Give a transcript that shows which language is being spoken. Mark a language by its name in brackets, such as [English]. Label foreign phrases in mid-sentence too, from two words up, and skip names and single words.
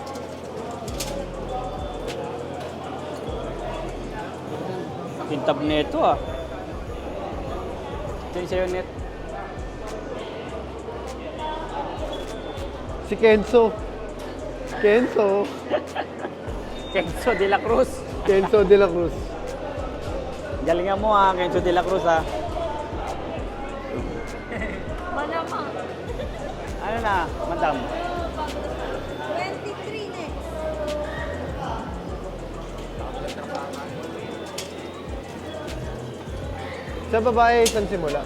[Filipino] Kintab neto ah. Ito yung sa'yo net. Si Kenzo. Kenzo. Kenzo de la Cruz. Kenzo de la Cruz. Galingan mo ah, Kenzo de la Cruz ah. Malamang. Ano na, madam? 23 next. Sa babae, saan simula?